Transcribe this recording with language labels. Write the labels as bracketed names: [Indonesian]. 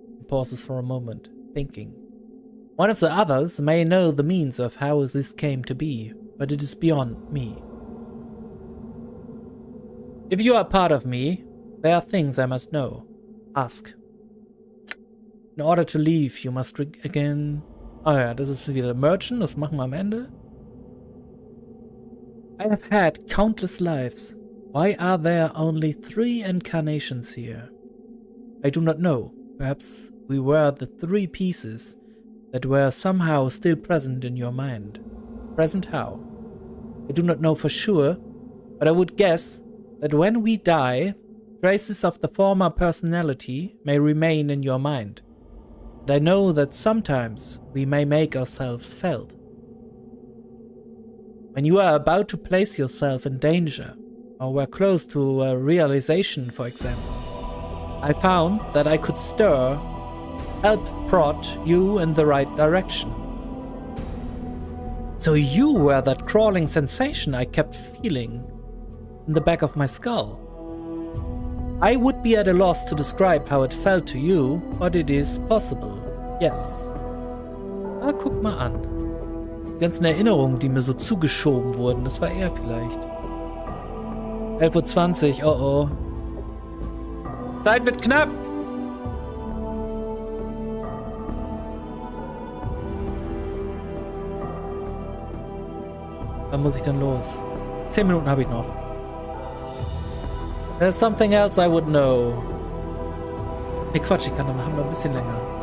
[English] He pauses for a moment, thinking. One of the others may know the means of how this came to be, but it is beyond me. If you are part of me, there are things I must know. Ask. In order to leave, you must again... [German] Oh ja, das ist wieder Merchant, das machen wir am Ende. [English] I have had countless lives. Why are there only 3 incarnations here? I do not know. Perhaps we were the 3 pieces that were somehow still present in your mind. Present how? I do not know for sure, but I would guess that when we die, traces of the former personality may remain in your mind. And I know that sometimes we may make ourselves felt. When you are about to place yourself in danger, or were close to a realization, for example, I found that I could help prod you in the right direction. So you were that crawling sensation I kept feeling in the back of my skull. I would be at a loss to describe how it felt to you, but it is possible. Yes. [German] Ah, guck mal an. Die ganzen Erinnerungen, die mir so zugeschoben wurden, das war er vielleicht. 11:20 Uhr, oh oh. Zeit wird knapp! Wann muss ich dann los? 10 Minuten habe ich noch. [English] There's something else I would know. [German] Ne, Quatsch, ich kann noch ein bisschen länger.